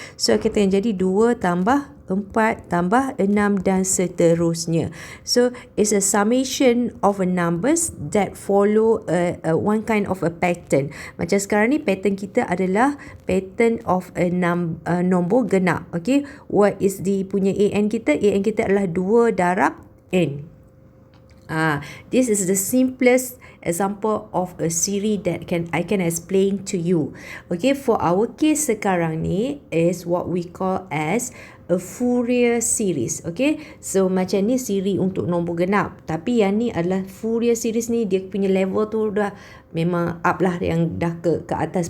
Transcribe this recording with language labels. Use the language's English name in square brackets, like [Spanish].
[Malay] So kita akan jadi 2 tambah 4 tambah 6 dan seterusnya. [English] So it's a summation of a numbers that follow one kind of a pattern. [Malay] Macam sekarang ni pattern kita adalah pattern of a nombor genap. [English] Okay, what is the [Malay] punya an kita? An kita adalah 2 darab n. [English] This is the simplest example of a series that I can explain to you. Okay, for our case [Malay] sekarang ni [English] is what we call as a Fourier series. [Malay] Okay, so macam ni series untuk nombor genap, tapi yang ni adalah Fourier series ni, dia punya level tu dah memang up lah, yang dah ke atas.